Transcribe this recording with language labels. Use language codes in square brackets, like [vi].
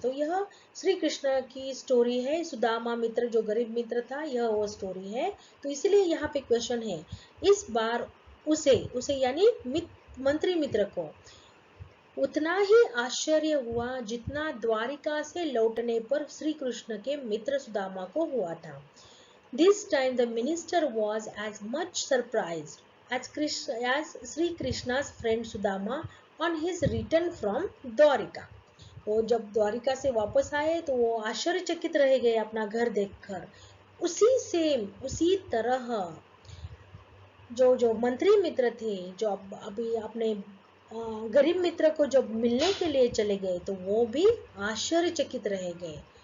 [hi] तो यह श्री कृष्ण की स्टोरी है। सुदामा मित्र जो गरीब मित्र था, यह वो स्टोरी है। तो इसलिए यहाँ पे क्वेश्चन है, इस बार उसे यानी मंत्री मित्र को उतना ही आश्चर्य हुआ जितना द्वारिका से लौटने पर श्री कृष्ण के मित्र सुदामा को हुआ था। [en] This time the minister was as much surprised as Sri Krishna's friend Sudama on his return from Dwarika. [hi] वो जब द्वारिका से वापस आए तो वो आश्चर्यचकित रह गए अपना घर देखकर। उसी तरह जो मंत्री मित्र थे जो अभी अपने गरीब मित्र को जब मिलने के लिए चले गए तो वो भी आश्चर्यचकित रह गए।